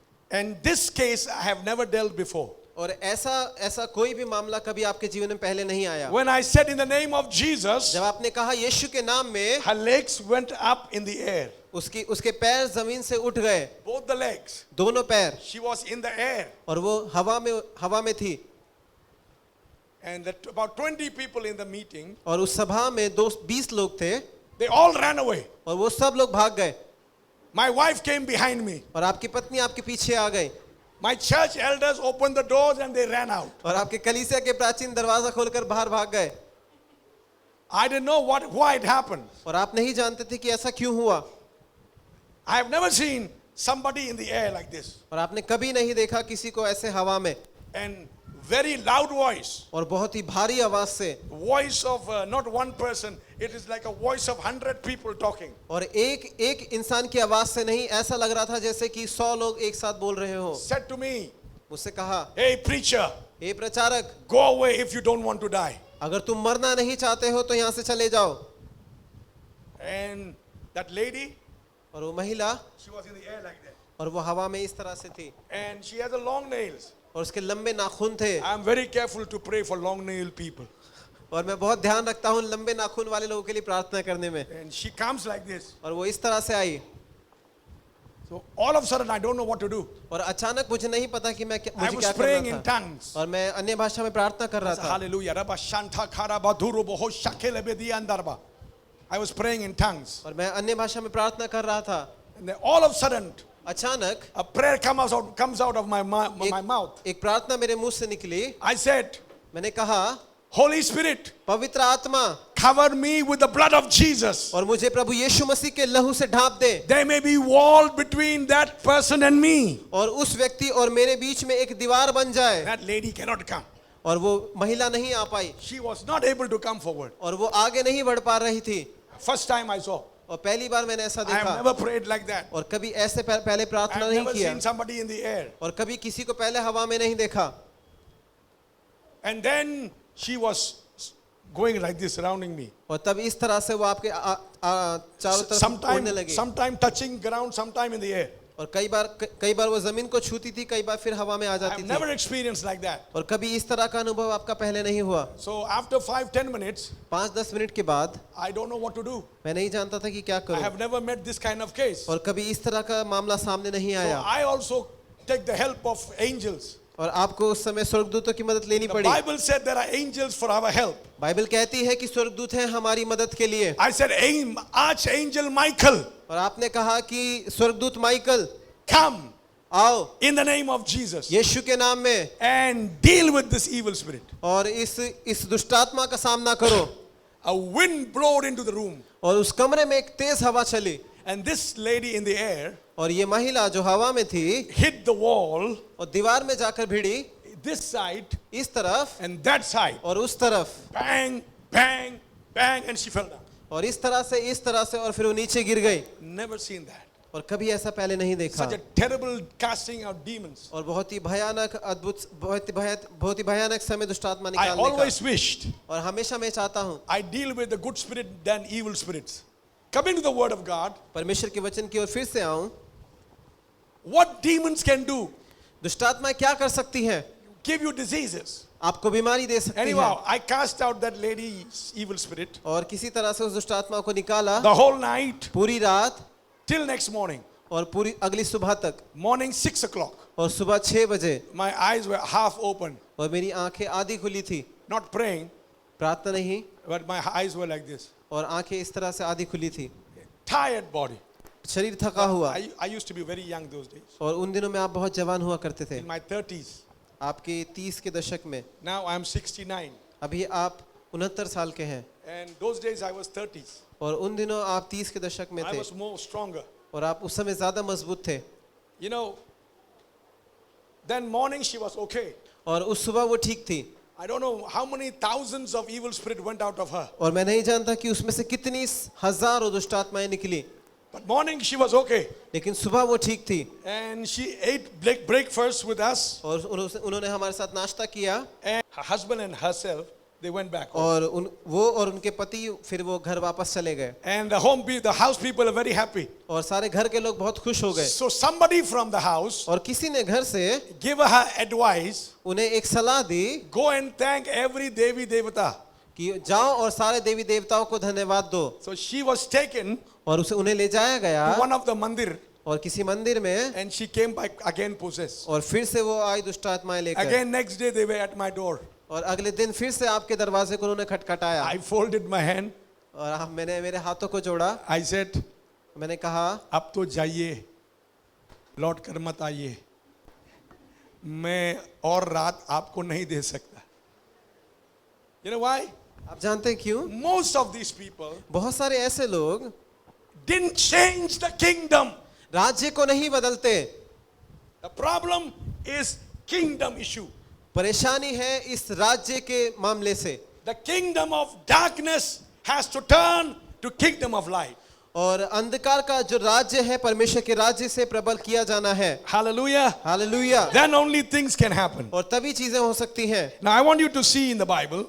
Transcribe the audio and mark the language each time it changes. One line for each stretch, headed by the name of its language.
English: And this case I have never dealt before.
Hindi: और ऐसा कोई भी मामला कभी आपके जीवन में पहले नहीं आया।
English: When I said in the name of Jesus,
Hindi: जब आपने कहा यीशु के नाम में,
English: her legs went up in the air.
Hindi: उसके पैर जमीन से उठ गए।
English: Both the legs.
Hindi: दोनों पैर।
English: She was in the air.
Hindi: और वो हवा में थी।
English: And about 20 people in the meeting,
Hindi: और उस सभा में 20 लोग थे।
English: they all ran away.
Hindi: और वो सब लोग भाग गए।
English: My wife came behind me.
Hindi: और आपकी पत्नी आपके पीछे आ गई
English: My church elders opened the doors and they ran out.
Hindi: और आपके कलीसिया के प्राचीन दरवाजा खोलकर बाहर भाग गए
English: I didn't know why it happened.
Hindi: और आप नहीं जानते थे कि ऐसा क्यों हुआ
English: I have never seen somebody in the air like this.
Hindi: और आपने कभी नहीं देखा किसी को ऐसे हवा में
English: And very loud voice.
Hindi: और बहुत ही भारी आवाज से
English: Voice of not one person. It is like a voice of 100 people talking.
Hindi: और एक इंसान की आवाज से नहीं ऐसा लग रहा था जैसे कि 100 लोग एक साथ बोल रहे हो
English: Said to me,
Hindi: मुझसे कहा
English: hey preacher,
Hindi: हे प्रचारक
English: go away if you don't want to die.
Hindi: अगर तुम मरना नहीं चाहते हो तो यहाँ से चले जाओ
English: And that lady,
Hindi: और वो महिला
English: she was in the air like that.
Hindi: और वो हवा में इस तरह से थी
English: And she has a long nails.
Hindi: और उसके लंबे नाखून थे
English: I am very careful to pray for long nail people.
Hindi: और मैं बहुत ध्यान रखता हूँ लंबे नाखून वाले लोगों के लिए प्रार्थना करने में
English: And she comes like this.
Hindi: और वो इस तरह से आई
English: So all of a sudden I don't know what to do.
Hindi: और अचानक मुझे नहीं पता कि मैं
English: I
Hindi: मुझे
English: was
Hindi: क्या
English: praying in
Hindi: करना था
English: tongues.
Hindi: और मैं अन्य भाषा में प्रार्थना कर रहा था Hallelujah. Rabba shanta karaba durubo ho shakele bedi andarba.
English: I was praying in tongues.
Hindi: और मैं अन्य भाषा में प्रार्थना कर रहा था
English: And then all of a sudden
Hindi: अचानक
English: a prayer comes out of my mouth.
Hindi: एक प्रार्थना मेरे मुंह से निकली
English: I said,
Hindi: मैंने कहा
English: Holy Spirit,
Hindi: पवित्र आत्मा
English: cover me with the blood of Jesus.
Hindi: और मुझे प्रभु यीशु मसीह के लहू से ढांप दे
English: There may be wall between that person and me.
Hindi: और उस व्यक्ति और मेरे बीच में एक दीवार बन जाए
English: That lady cannot come.
Hindi: और वो महिला नहीं आ पाई
English: She was not able to come forward.
Hindi: और वो आगे नहीं बढ़ पा रही थी
English: First time I saw.
Hindi: और पहली बार मैंने ऐसा
English: I have
Hindi: देखा
English: never prayed like that.
Hindi: और कभी ऐसे पहले
English: I
Hindi: प्रार्थना
English: have
Hindi: नहीं
English: never
Hindi: किया
English: seen somebody in the air.
Hindi: और कभी किसी को पहले हवा में नहीं देखा
English: And then she was going like this, surrounding me.
Hindi: और तब इस तरह से वो आपके चारों तरफ उड़ने लगी
English: Sometime touching ground, sometime in the air.
Hindi: और कई बार वो जमीन को छूती थी कई बार फिर हवा में आ
English: I
Hindi: जाती
English: have never
Hindi: थी
English: experienced like that.
Hindi: और कभी इस तरह का अनुभव आपका पहले नहीं हुआ
English: So after 5-10 minutes,
Hindi: 5-10 मिनट के बाद
English: I don't know what to do.
Hindi: मैं नहीं जानता था कि क्या
English: I
Hindi: करूं
English: have never met this kind of case.
Hindi: और कभी इस तरह का मामला सामने नहीं
English: So
Hindi: आया
English: I also take the help of angels.
Hindi: और आपको उस समय स्वर्गदूतों की मदद लेनी
English: The
Hindi: पड़ी
English: Bible said there are angels for our help.
Hindi: Bible कहती है कि स्वर्गदूत हैं हमारी मदद के लिए
English: I said, Archangel Michael,
Hindi: और आपने कहा कि स्वर्गदूत माइकल
English: come
Hindi: आओ
English: in the name of Jesus
Hindi: यीशु के नाम में
English: and deal with this evil spirit.
Hindi: और इस दुष्टात्मा का सामना करो
English: A wind blowed into the room,
Hindi: और उस कमरे में एक तेज हवा चली
English: and this lady in the air
Hindi: और ये महिला जो हवा में थी
English: hit the wall,
Hindi: और दीवार में जाकर भिड़ी
English: this side
Hindi: इस तरफ
English: and that side.
Hindi: और उस तरफ
English: Bang, bang, bang, and she fell down.
Hindi: और इस तरह से और फिर वो नीचे गिर गई
English: Never seen that.
Hindi: और कभी ऐसा पहले नहीं देखा
English: Such a terrible casting out demons.
Hindi: और बहुत ही भयानक अद्भुत बहुत ही भयानक समय दुष्टात्मा
English: I
Hindi: निकालने
English: always
Hindi: का
English: wished
Hindi: और हमेशा मैं चाहता हूँ
English: I deal with the good spirit than evil spirits. Coming to the word of God,
Hindi: परमेश्वर के वचन की ओर फिर से आऊं
English: what demons can do?
Hindi: दुष्टात्मा क्या कर सकती है
English: Give you diseases.
Hindi: आपको बीमारी दे सकती
English: Anyhow,
Hindi: है
English: I cast out that lady's evil spirit
Hindi: और किसी तरह से उस दुष्टात्मा को निकाला
English: the whole night
Hindi: पूरी रात
English: till next morning.
Hindi: और पूरी अगली सुबह तक
English: Morning 6 o'clock.
Hindi: और सुबह 6 बजे
English: My eyes were half open.
Hindi: और मेरी आंखें आधी खुली थी
English: Not praying,
Hindi: प्रार्थना नहीं
English: but my eyes were like this.
Hindi: और आंखें इस तरह से आधी खुली थी
English: Tired body.
Hindi: शरीर थका हुआ
English: I used to be very young those days.
Hindi: और उन दिनों में आप बहुत जवान हुआ करते थे
English: In my 30s.
Hindi: आपके 30 के दशक में
English: Now I'm 69.
Hindi: अभी आप 69 साल के हैं
English: And those days I was 30s.
Hindi: और उन दिनों आप 30 के दशक में
English: I
Hindi: थे
English: was more stronger.
Hindi: और आप उस समय ज्यादा मजबूत थे
English: You know, then morning she was okay.
Hindi: और उस सुबह वो ठीक थी
English: I don't know how many thousands of evil spirit went out of her.
Hindi: और मैं नहीं जानता कि उसमें से कितनी हजारों दुष्टात्माएं निकली
English: But morning she was okay.
Hindi: लेकिन सुबह वो ठीक थी
English: And she ate breakfast with us.
Hindi: और उन्होंने हमारे साथ नाश्ता किया
English: And her husband and herself, they went back home.
Hindi: और वो और उनके पति फिर वो घर वापस चले गए
English: And the house people are very happy.
Hindi: और सारे घर के लोग बहुत खुश हो गए
English: So somebody from the house
Hindi: और किसी ने घर से
English: gave her advice,
Hindi: उन्हें एक सलाह दी
English: go and thank every Devi Devata.
Hindi: कि जाओ और सारे देवी देवताओं को धन्यवाद दो
English: So she was taken
Hindi: और उन्हें ले जाया गया
English: to one of the mandir
Hindi: और किसी मंदिर में
English: and she came back again possessed.
Hindi: और फिर से वो आई दुष्टात्माएं लेकर
English: Again next day they were at my door.
Hindi: और अगले दिन फिर से आपके दरवाजे को उन्होंने खटखटाया
English: I folded my hand.
Hindi: और मैंने मेरे हाथों को जोड़ा
English: I said,
Hindi: मैंने कहा अब तो जाइए, लौट कर मत आइए, मैं और रात आपको नहीं दे सकता।
English: You know why?
Hindi: आप जानते हैं क्यों?
English: Most of these people
Hindi: बहुत सारे ऐसे लोग
English: didn't change the kingdom.
Hindi: राज्य को नहीं बदलते।
English: The problem is kingdom issue.
Hindi: परेशानी है इस राज्य के मामले से।
English: The kingdom of darkness has to turn to kingdom of light.
Hindi: और अंधकार का जो राज्य है परमेश्वर के राज्य से प्रबल किया जाना है।
English: Hallelujah.
Hindi: Hallelujah.
English: Then only things can happen.
Hindi: और तभी चीजें हो सकती हैं।
English: Now I want you to see in the Bible,